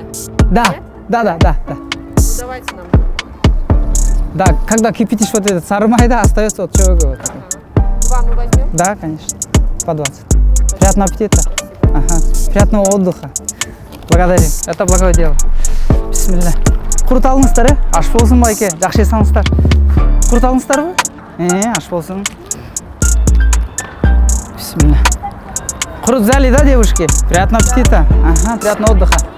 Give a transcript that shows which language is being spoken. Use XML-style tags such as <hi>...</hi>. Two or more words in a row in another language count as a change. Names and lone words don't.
<ru>Да. Давайте нам. Да, когда кипятишь вот этот сармай, да, остается вот чего. Два мы возьмем? Да, конечно. По 20. Приятного аппетита. Ага. Приятного отдыха. Благодарим. Это благое дело. Бисмилля.</ru> <ky>Курут алыңыздар, аш болсын байке. Жакшы жасаңыздар. Курут алыңыздарбы? Аш болсын.</ky> <ru>Бисмилля. Курут взяли, да, девушки? Приятного аппетита. Ага, приятного отдыха.</ru>